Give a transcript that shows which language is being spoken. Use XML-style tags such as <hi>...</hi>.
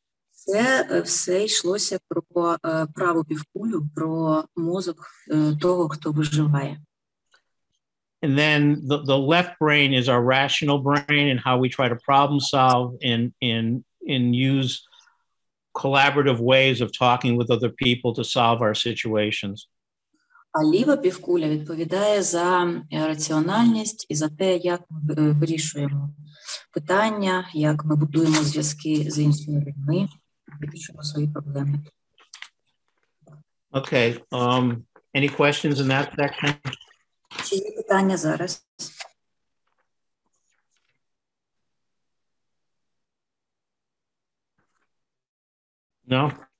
<uk>Це все йшлося про праву півкулю, про мозок того, хто виживає.</uk> <en>And then the left brain is our rational brain and how we try to problem solve and use collaborative ways of talking with other people to solve our situations.</en> <uk>А ліва півкуля відповідає за раціональність і за те, як ми вирішуємо питання, як ми будуємо зв'язки з іншими людьми, вирішуємо свої проблеми.</uk> <en>Okay. Any questions in that section?</en> <uk>Чи є питання зараз?</uk> <en>No?</en>